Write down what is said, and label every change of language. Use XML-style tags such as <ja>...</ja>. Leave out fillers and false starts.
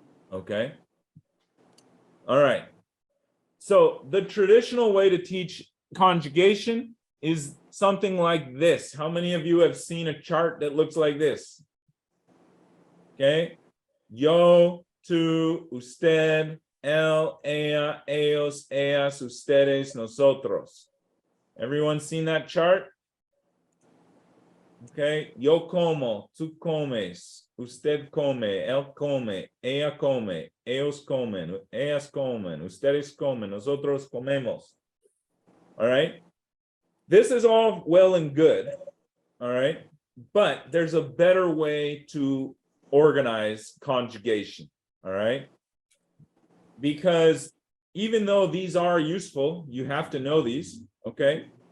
<en>Okay, all right, so the traditional way to teach conjugation is something like this. How many of you have seen a chart that looks like this?</en> <es>Okay, yo, tú, usted, él, ella, ellos, ellas, ustedes, nosotros.</es> <en>Everyone seen that chart?</en> <es>Okay, yo como, tú comes, usted come, él come, ella come, ellos comen, ellas comen, ustedes comen, nosotros comemos.</es> <en>All right, this is all well and good. All right, but there's a better way to organize conjugation. All right, because even though these are useful, you have to know these. Okay.</en>